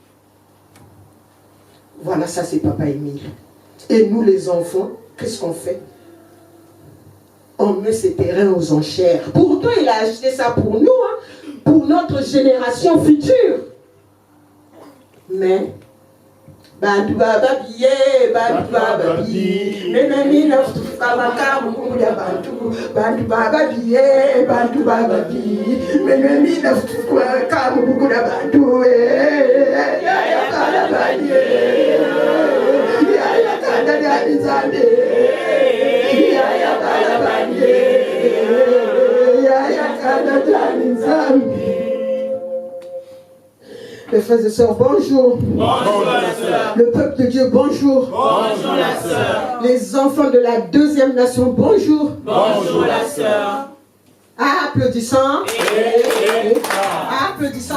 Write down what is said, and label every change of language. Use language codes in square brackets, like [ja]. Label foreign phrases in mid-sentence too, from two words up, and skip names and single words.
[fr] Voilà, ça c'est Papa Émile. Et nous les enfants, qu'est-ce qu'on fait? On met ses terrains aux enchères. Pourtant, il a acheté ça pour nous, hein, pour notre génération future. Mais, [ln] bantu baba biye, bantu baba biye, mais mina fukamaka mukuya bantu baba biye, bantu baba biye, mais mina fukamaka mukuya bantu, ya kala baniye, ya kala danizande, ya kala baniye, ya kala danizande. [fr] Mes frères et sœurs, bonjour. Bonjour la sœur. Le peuple de Dieu, bonjour. Bonjour la sœur. Les enfants de la deuxième nation, bonjour. Bonjour la sœur. Applaudissant. Applaudissant.